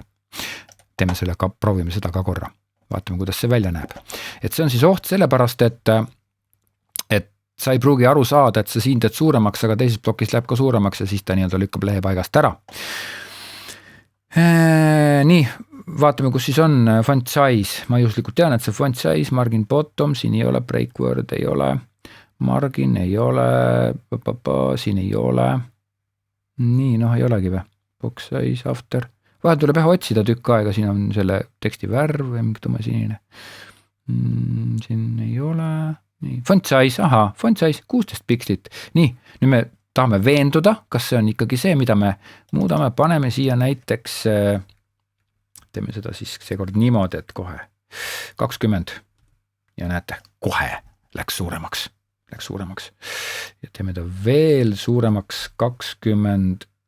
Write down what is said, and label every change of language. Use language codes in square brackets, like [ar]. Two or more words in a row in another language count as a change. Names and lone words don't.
[et] Teeme selle ka, proovime seda ka korra. Vaatame, kuidas see välja näeb. Et see on siis oht sellepärast, et sa ei pruugi aru saada, et sa siin teed suuremaks, aga teises plokis läheb ka suuremaks ja siis ta nii-öelda lükkab lehe paigast ära. Nii, vaatame, kus siis on [en] font size. [et] Ma juhuslikult tean, et see [en] font size, margin bottom, [et] siin ei ole, [en] break word [et] ei ole. Margin ei ole, siin ei ole. Nii, ei olegi või. [en] Box size, after. [et] Vahel tuleb otsida tükk aega, siin on selle teksti värv või mingi tume sinine. Siin ei ole. Nii, [en] font size, font size 16 pikslit. [et] Nii, nüüd me tahame veenduda, kas see on ikkagi see, mida me muudame. Paneme siia näiteks, teeme seda siis seekord niimoodi, et kohe 20 ja näete, kohe läks suuremaks. Ja teeme ta veel suuremaks 24.